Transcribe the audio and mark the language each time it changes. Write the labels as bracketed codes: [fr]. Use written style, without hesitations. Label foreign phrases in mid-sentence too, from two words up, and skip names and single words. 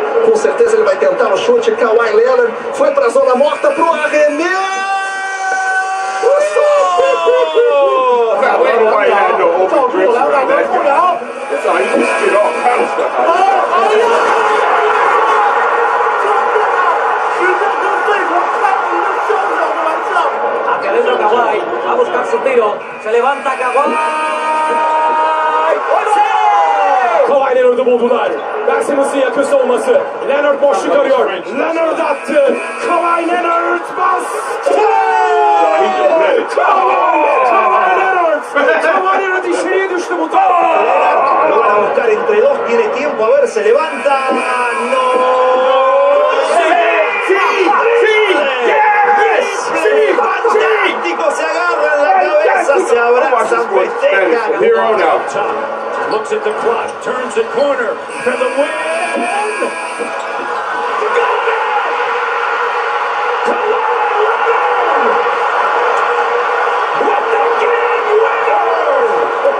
[pt] Com certeza ele vai tentar o chute. Kawhi Leonard foi pra zona morta pro arremesso. [en] Nobody had no open drips right that guy. That's all. He just spit all kind of stuff out. [es] Hacia adentro Kawhi, va a buscar su tiro, se levanta Kawhi. [tr] Kawhi Leonard'ı buldular. Bersimus'un yakın savunması. Leonard boşluk arıyor. Leonard attı. Kawhi Leonard bastı. Kawhi Leonard içeriye düştü bu top. [es] Lo van a buscar entre dos. Tiene tiempo. A ver, se levanta. No. Fantástico, se agarran la cabeza, se abrazan, festejan. [en] Here on out. Looks at the clock, turns the corner for the win. With the game winner!